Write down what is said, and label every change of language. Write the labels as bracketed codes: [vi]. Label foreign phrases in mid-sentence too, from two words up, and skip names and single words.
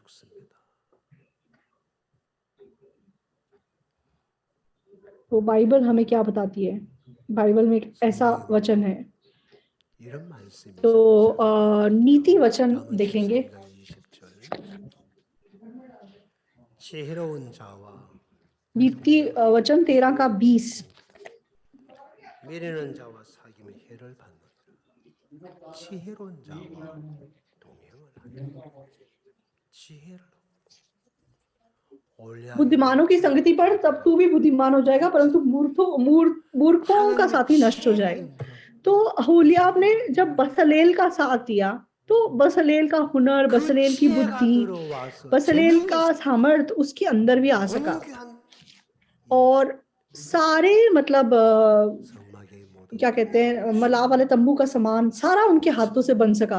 [hi] तो बाइबल हमें क्या बताती है, बाइबल में एक ऐसा वचन है, तो नीति वचन देखेंगे। नीति वचन 13 का 20। [ko] 미련한 자와 사귐의 해를 받느니라. 지혜로운 자와 동행을 하니라. 지혜를 [hi] बुद्धिमानों की संगति पर तब तू भी बुद्धिमान हो जाएगा, परंतु मूर्खों का साथी नष्ट हो जाएगा। तो होलियाब ने जब बसलेल का साथ दिया, तो बसलेल का हुनर, बसलेल की बुद्धि, बसलेल का सामर्थ्य उसके अंदर भी आ सका और सारे मतलब क्या कहते हैं, मलाह वाले तंबू का सामान सारा उनके हाथों से बन सका।